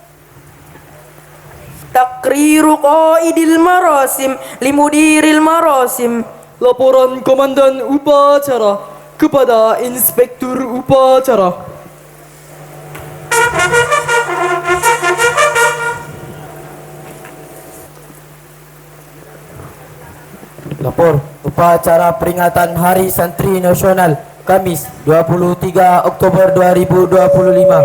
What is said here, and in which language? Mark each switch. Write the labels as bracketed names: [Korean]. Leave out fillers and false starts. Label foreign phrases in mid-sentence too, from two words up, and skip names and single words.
[Arabic] تقرير قائد المراسم لمدير المراسم. [Indonesian] Laporan komandan upacara kepada inspektur upacara. Lapor upacara peringatan Hari Santri Nasional Kamis 23 Oktober 2025.